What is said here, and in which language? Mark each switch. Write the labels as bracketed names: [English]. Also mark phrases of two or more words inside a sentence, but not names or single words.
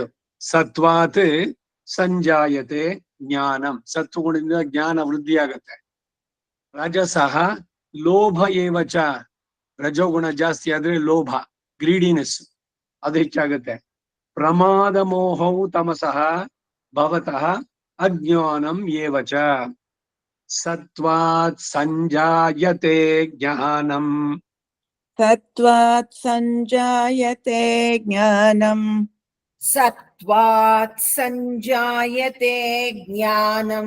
[Sanskrit] ಸತ್ವಾತ್ ಸಂಜಾಯತೆ ಜ್ಞಾನಂ. [Kannada] ಸತ್ವಗುಣದಿಂದ ಜ್ಞಾನ ವೃದ್ಧಿಯಾಗತ್ತೆ. [Sanskrit] ರಜಸಃ ಲೋಭ ಏವಚ. [Kannada] ರಜೋಗುಣ ಜಾಸ್ತಿ ಆದ್ರೆ ಲೋಭ, ಗ್ರೀಡಿನೆಸ್ ಅದು ಹೆಚ್ಚಾಗತ್ತೆ. [Sanskrit] ಪ್ರಮಾದ ಮೋಹವು ತಮಸಃ ಭವತಃ ಅಜ್ಞಾನಂ ಏವಚ. ಸತ್ವಾತ್ ಸಂಜಾಯತೆ ಜ್ಞಾನಂ. सत्त्वात् सञ्जायते ज्ञानम् सत्त्वात् सञ्जायते ज्ञानम्